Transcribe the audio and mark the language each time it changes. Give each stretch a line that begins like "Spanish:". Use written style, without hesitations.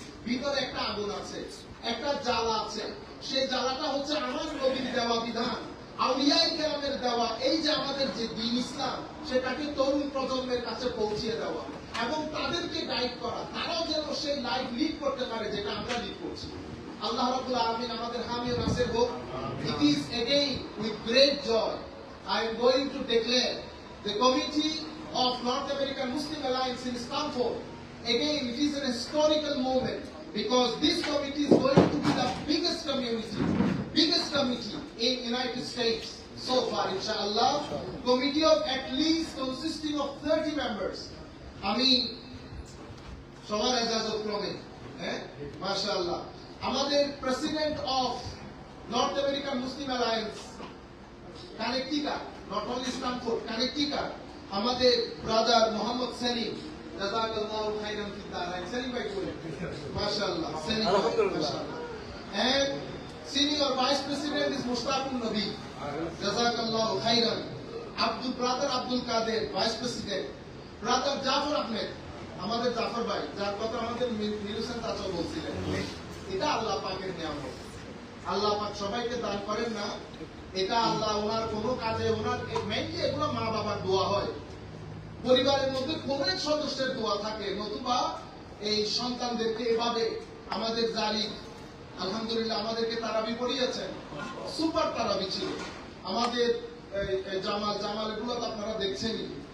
Bangla: ভিতরে একটা আগুন আছে, একটা জ্বালা আছে। সেই জ্বালাটা হচ্ছে আমার নবীর দেওয়া বিধান, আউলিয়ায়ে কেরামের দেওয়া এই যে আমাদের যে দ্বীন ইসলাম, সেটাকে তরুণ প্রজন্মের কাছে পৌঁছিয়ে দেওয়া এবং তাদেরকে গাইড করা, তারাও যেন সেই লাইফ লিড করতে পারে যেটা আমরা লিড করছি। আল্লাহ রাব্বুল আলামিন আমাদের হামি ও নাসির হোক।
English: It is again with great joy I am going to declare the Committee of North American Muslim Alliance in Stanford. Again, it is an historical moment because this committee is going to be the biggest committee in United States so far, inshallah. Committee of at least consisting of 30 members.
Bangla: আমি সবার এজাজত ক্রমে, মাশাআল্লাহ, আমাদের president of north American Muslim alliance কানেকটিকা,
English: not only Stanford,
Bangla: কানেকটিকা, আমাদের brother Mohammad Selim, জাযাকাল্লাহু খাইরান ফিদ দারাইন। সেলিম ভাই বলেন মাশাআল্লাহ, সেলিম মাশাআল্লাহ।
English: And senior vice president is Mushtaqun Nabi, জাযাকাল্লাহু খাইরান।
Bangla: Brother Abdul Quader vice president, brother Zafar Ahmed, আমাদের জাফর ভাই, যার কথা আমাদের মিরুসেন চাচা বলছিলেন। এটা আল্লাহ পাকের নিয়ামত, আল্লাহ পাক সবাইকে দান করেন না, এটা আল্লাহ ওনার কোনো কাজে, ওনার মেইনলি এগুলো মা বাবার দোয়া হয়, পরিবারের মধ্যে কোন এক সদস্যের দোয়া থাকে, নতুবা এই সন্তানদেরকে এভাবে আমাদের জারি, আলহামদুলিল্লাহ আমাদেরকে তারাবি পড়িয়েছেন, সুপার তারাবি ছিল আমাদের জামাল এগুলো তো আপনারা দেখছেনই।